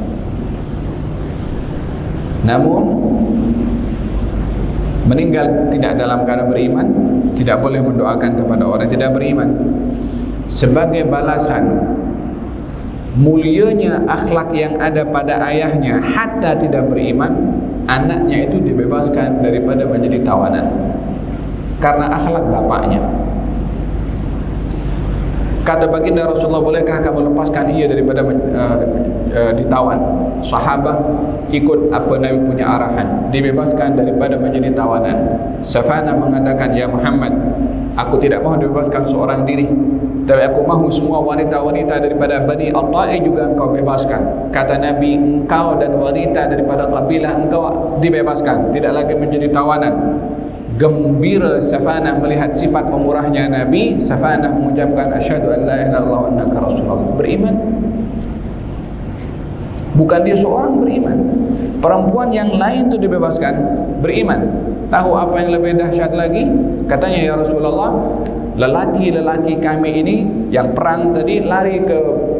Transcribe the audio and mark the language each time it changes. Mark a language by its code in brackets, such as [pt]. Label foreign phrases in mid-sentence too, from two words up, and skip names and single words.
[ms] Namun meninggal tidak dalam keadaan beriman, tidak boleh mendoakan kepada orang tidak beriman. Sebagai balasan mulianya akhlak yang ada pada ayahnya hatta tidak beriman, anaknya itu dibebaskan daripada menjadi tawanan karena akhlak bapaknya." Kata baginda Rasulullah, "Bolehkah kamu lepaskan ia daripada ditawan?" Sahabat ikut apa Nabi punya arahan, dibebaskan daripada menjadi tawanan. Safana mengatakan, "Ya Muhammad, aku tidak mahu dibebaskan seorang diri, tapi aku mahu semua wanita-wanita daripada Bani At-Ta'i juga engkau bebaskan." Kata Nabi, "Engkau dan wanita daripada kabilah engkau dibebaskan, tidak lagi menjadi tawanan." Gembira Safana melihat sifat pemurahnya Nabi. Safana mengucapkan, [ar] "أشهد أن لا إله إلا الله وأنك رسول الله." [ms] Beriman. Bukan dia seorang beriman, perempuan yang lain itu dibebaskan, beriman. Tahu apa yang lebih dahsyat lagi? Katanya, [ar] "يا رسول الله, [ms] lelaki-lelaki kami ini yang perang tadi lari ke mana?